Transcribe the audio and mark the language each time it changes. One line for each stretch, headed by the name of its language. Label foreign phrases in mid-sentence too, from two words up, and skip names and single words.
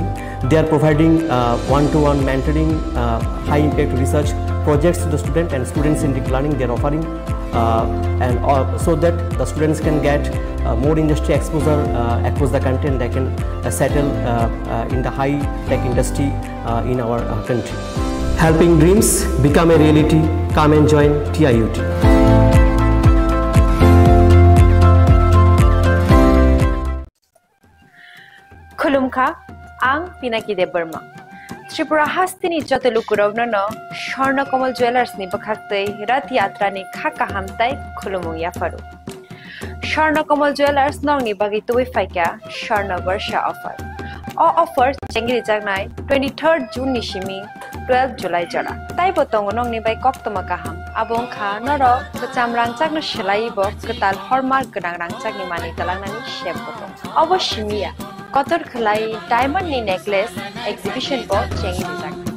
English: They are providing one-to-one mentoring, high-impact research projects to the student and student-centric learning they are offering, so that the students can get more industry exposure across the country and they can settle in the high-tech industry in our country. Helping dreams become a reality. Come and join TIUT.
Kok Borok: खुलुमखा आं पिनाकी देव बर्मा त्रिपुरा हास्तिनि जतलुकुरावनो स्वर्णकमल ज्वेलर्स नि बखाक्तै रथ यात्रा नि खाका हामताय खुलुमु याफारु स्वर्णकमल ज्वेलर्स नंगनि बागै तुबै फाइका स्वर्ण वर्ष ऑफर ऑफर चेंगिरि जागनाय 23 जून नि सिमी 12 जुलाई जरा ताइ बतंग नंगनि बाय कक्तमा काहाम आबं खा नर बचाम रांचागनो सिलाइबो कताल हरमार्क गोनां रांचागनि मानि तलांनानि शेप बतंग अवश्यमिया कतर खलाई डायमंड नि नेकलेस एग्जिबिशन पर चेंगी दिजाक